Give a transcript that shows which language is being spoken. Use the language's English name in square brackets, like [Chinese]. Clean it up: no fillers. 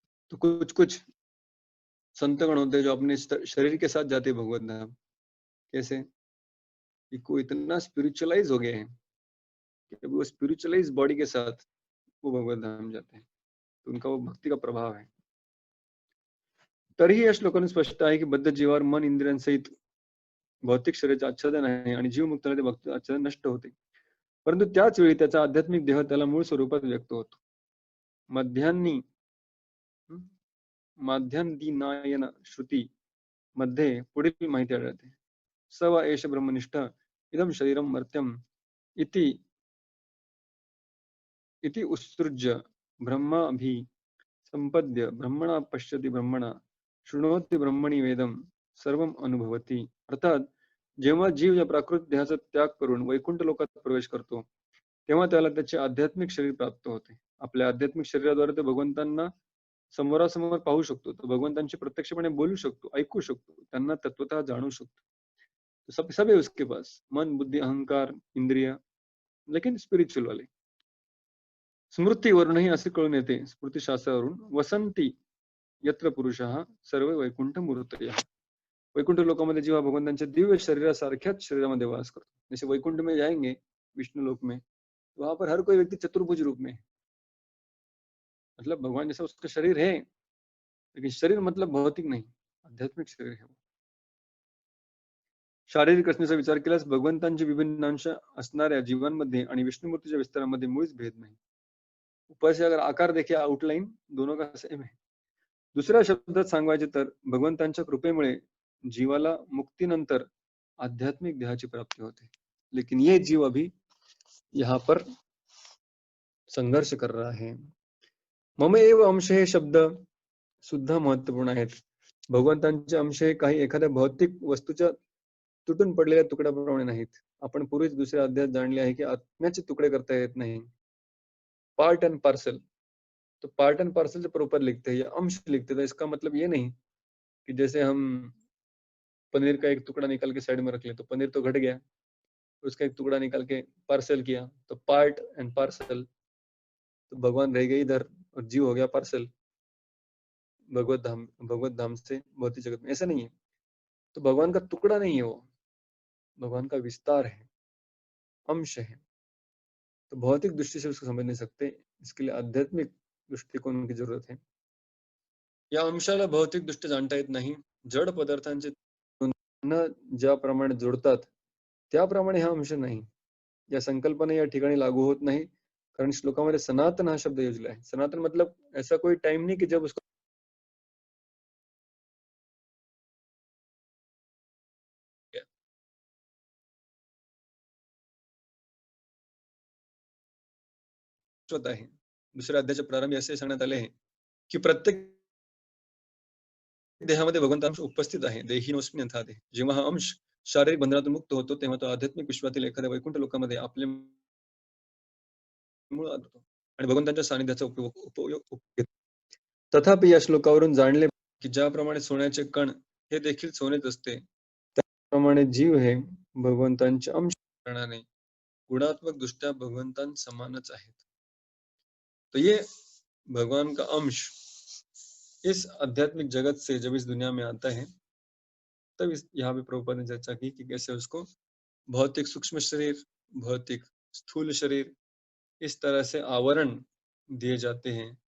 [Hindi] तो कुछ कुछ संतगण होते हैं जो अपने शरीर के साथ जाते हैं भगवत धाम। कैसे? कि कोई इतना स्पिरिचुअलाइज हो गए हैं कि वो स्पिरिचुअलाइज बॉडी के साथ वो भगवत धाम जाते हैं, तो उनका वो भक्ति का प्रभाव है। [Marathi] तरीही या श्लोकाने स्पष्ट आहे की बद्ध जीवावर मन इंद्रियांसहित भौतिक शरीराचे आच्छादन आहे आणि जीव मुक्त झाल्याने भक्ती आच्छादन नष्ट होते, परंतु त्याच वेळी त्याचा आध्यात्मिक देह त्याला मूळ स्वरूपात व्यक्त होतो। मध्यान्नी माध्यान्दिनायन श्रुती मध्ये पुढील माहिती आढळते। [Sanskrit] स वा एष ब्रह्मनिष्ठ इदम शरीरम मर्त्यम इति इति उत्सृज्य ब्रह्माभि संपद्य ब्रह्मणा पश्यति ब्रह्मणा शृणोति ब्रह्मणि वेदम सर्वम अनुभवती। [Marathi] अर्थात जेव्हा जीव या प्राकृत देहाचा त्याग करून वैकुंठ लोकात प्रवेश करतो तेव्हा त्याला त्याचे आध्यात्मिक शरीर प्राप्त होते। आपल्या आध्यात्मिक शरीराद्वारे तो भगवंतांना समोरासमोर पाहू शकतो, तो भगवंतांशी प्रत्यक्षपणे बोलू शकतो, ऐकू शकतो, त्यांना तत्वतः जाणू शकतो। [Hindi] तो सब है उसके पास, मन बुद्धि अहंकार इंद्रिय, लेकिन स्पिरिच्युअल वाले। [Marathi] स्मृतीवरूनही असे कळून येते, स्मृतिशास्त्रावरून, [Sanskrit] वसंती यत्र पुरुषः सर्व वैकुंठ मूर्तयः। [Marathi] वैकुंठ लोकामध्ये जेव्हा भगवंतांच्या दिव्य शरीरासारख्याच शरीरामध्ये वास करतो, [Hindi] जैसे वैकुंठ में जाएंगे विष्णु लोक में, वहां पर हर कोई व्यक्ति चतुर्भुज रूप में, मतलब भगवान जैसा उसका शरीर है, लेकिन शरीर मतलब भौतिक नहीं, आध्यात्मिक शरीर है वो। [Marathi] शारीरिक रचनेचा विचार केल्यास भगवंतांचे विभिन्न अंश असणाऱ्या जीवांमध्ये आणि विष्णुमूर्तीच्या विस्तारामध्ये मुळीच भेद नाही. [Hindi] ऊपर से अगर आकार देखिए आउटलाइन दोनों का सेम है. [Marathi] दुसऱ्या शब्दात सांगायचे तर भगवंतांच्या कृपेमुळे जीवाला मुक्तीनंतर आध्यात्मिक देहाची प्राप्ती होते. [Hindi] लेकिन ये जीव अभी यहाँ पर संघर्ष कर रहा है. [Marathi] मम एव अंश हे शब्द सुद्धा महत्वपूर्ण आहेत. भगवंतांचे अंश हे काही एखाद्या भौतिक वस्तूच्या तुटून पडलेल्या तुकड्याप्रमाणे नाहीत. आपण पूर्वीच दुसऱ्या अध्यायात जाणले आहे की आत्म्याचे तुकडे करता येत नाही. [English] Part and parcel. [Hindi] तो पार्ट एंड पार्सल जब ऊपर लिखते हैं या अंश लिखते हैं तो इसका मतलब ये नहीं कि जैसे हम पनीर का एक टुकड़ा निकाल के साइड में रख ले तो पनीर तो घट गया, उसका एक टुकड़ा निकाल के पार्सल किया तो पार्ट एंड पार्सल, तो भगवान रह गए इधर और जीव हो गया पार्सल भगवत धाम से भौतिक जगत में. ऐसा नहीं है. तो भगवान का टुकड़ा नहीं है वो, भगवान का विस्तार है, अंश है. तो भौतिक दृष्टि से उसको समझ नहीं सकते, इसके लिए आध्यात्मिक दृष्टिकोन की जरूरत है. [Marathi] या अंशाला भौतिक दृष्टी जाणता येत नाही. जड पदार्थांचे न ज्याप्रमाणे जोडतात त्याप्रमाणे हा अंश नाही. या संकल्पना या ठिकाणी लागू होत नाही, कारण श्लोकामध्ये सनातन हा शब्द योजला आहे. [Hindi] सनातन मतलब ऐसा कोई टाइम नहीं कि जब उसको [Marathi] होत आहे. दुसऱ्या अध्यायाच्या प्रारंभी असे सांगण्यात आले आहे की प्रत्येक देहामध्ये भगवंत अंश उपस्थित आहे. [Sanskrit] देहिनोस्मी यथा देह. [Marathi] जेव्हा हा अंश शारीरिक बंधनातून मुक्त होतो तेव्हा तो आध्यात्मिक विश्वातील एखाद्या वैकुंठ लोकामध्ये आपले मूळ आणतो आणि भगवंतांच्या सानिध्याचा उपयोग घेतो. तथापि या श्लोकावरून जाणले की ज्याप्रमाणे सोन्याचे कण हे देखील सोनेच असते, त्याप्रमाणे जीव हे भगवंतांचे अंश करणारे गुणात्मक दृष्ट्या भगवंतां समानच आहेत. [Hindi] तो ये भगवान का अंश इस आध्यात्मिक जगत से जब इस दुनिया में आता है तब यहाँ पे प्रभुपाद ने चर्चा की कि कैसे उसको भौतिक सूक्ष्म शरीर, भौतिक स्थूल शरीर, इस तरह से आवरण दिए जाते हैं.